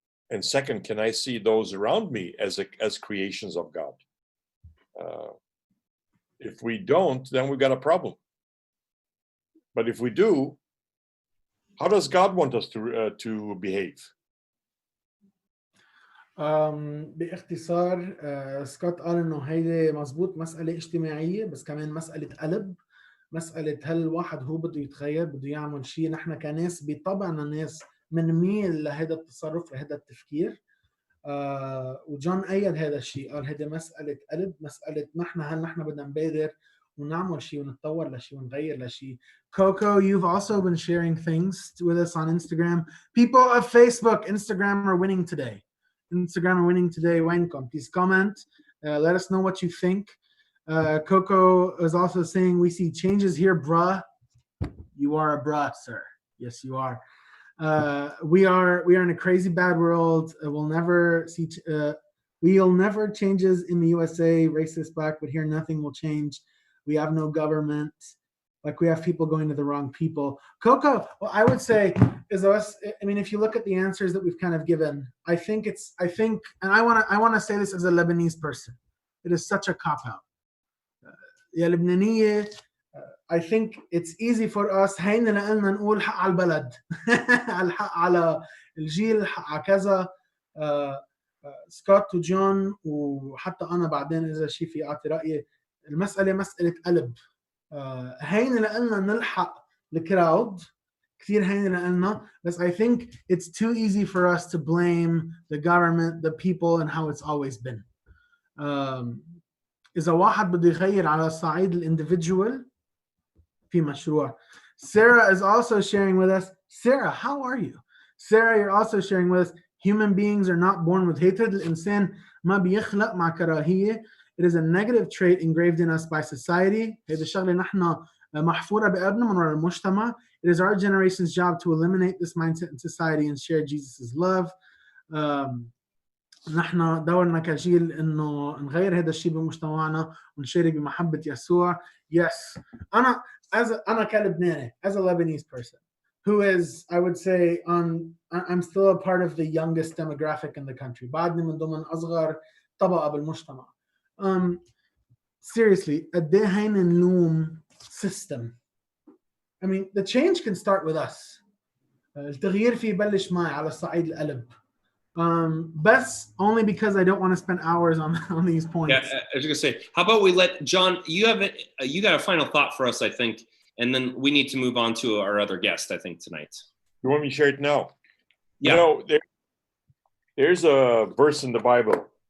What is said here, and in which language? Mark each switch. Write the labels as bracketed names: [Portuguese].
[English] And second, can I see those around me as creations of God? If we don't, then we've got a problem. But if we do, how does God want us to behave? [Arabic] باختصار سكوت قال انه هيدي مزبوط مسألة اجتماعية بس كمان مسألة قلب، مسألة هل الواحد هو بده يتغير بده يعمل شيء. نحن كناس بطبعنا ناس منميل لهذا التصرف لهذا التفكير. وجون أيد هذا الشيء، قال هذه مسألة قلب، مسألة هل نحن بدنا نبادر ونعمل شيء ونتطور لشيء ونغير لشيء. [English] Coco, you've also been sharing things with us on Instagram. People of Facebook, Instagram are winning today. [Arabic] وينكم? [English] Please comment. Let us know what you think. Coco is also saying we see changes here, bruh. You are a bruh, sir. Yes, you are. We are in a crazy bad world. We'll never changes in the USA, racist black, but here nothing will change. We have no government. Like we have people going to the wrong people. Coco, well, I would say is us. I mean, if you look at the answers that we've kind of given, I think, and I want to say this as a Lebanese person. It is such a cop out. [Arabic] يا لبنانية, [English] I think it's easy for us [Arabic] هين لنا نقول حق على البلد الحق على الجيل الحق على كذا. سكوت وجون وحتى أنا بعدين إذا شيء في أعطي رأيي، المسألة مسألة قلب. هين لنا نلحق الكراود كثير هين لنا، بس [English] I think it's too easy for us to blame the government, the people, and how it's always been. [Arabic] إذا واحد بده يغير على الصعيد الانdividual في مشروع. [English] Sarah is also sharing with us. Sarah, how are you? Sarah, you're also sharing with us. Human beings are not born with hatred. [Arabic] الإنسان ما بيخلق مع كراهية. [English] It is a negative trait engraved in us by society. [Arabic] هيدا الشغلة نحن محفورة بقلبنا من وراء المجتمع. [English] It is our generation's job to eliminate this mindset in society and share Jesus' love. [Arabic] نحن دورنا كجيل انه نغير هذا الشيء بمجتمعنا ونشارك بمحبة يسوع. [English] Yes, [Arabic] أنا كلبناني, [English] as a Lebanese person who is, I would say, I'm still a part of the youngest demographic in the country. [Arabic] بعدني من ضمن أصغر طبقة بالمجتمع. [English] Seriously, [Arabic] قد ايه هين نلوم system. [English] I mean, the change can start with us. [Arabic] التغيير فيه يبلش معي على الصعيد القلب. [English] Best only because I don't want to spend hours on these points. Yeah, I was gonna say, how about we let John? You got a final thought for us, I think, and then we need to move on to our other guest, I think, tonight. You want me to share it now? Yeah. You know, there's a verse in the Bible.